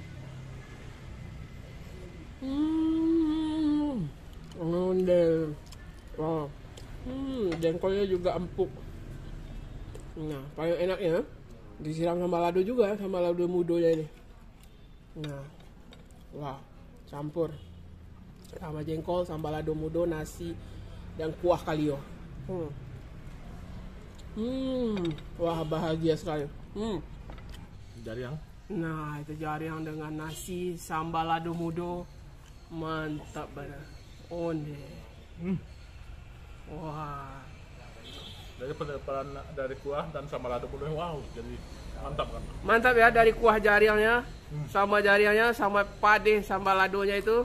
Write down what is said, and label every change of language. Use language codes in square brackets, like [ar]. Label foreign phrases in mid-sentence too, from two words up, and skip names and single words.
[id] Wow. Jengkolnya juga empuk. Nah, paling enaknya disiram sama lado juga, sama [min] lado mudonya [id] ini. Nah, wah, campur sama jengkol, sama [min] lado mudo, [id] nasi, dan kuah kalio. Wah, bahagia sekali. [min] Jariang. [id] Nah, itu jariang dengan nasi, sambal [min] lado mudo, [id] mantap banget. [min] Onde. Wah. [id] Dari pendapat dari kuah dan sama [min] lado mudo, [id] wow, jadi mantap kan. Mantap ya, dari kuah jariangnya, sama jariangnya, sama pade, sambal ladonya itu.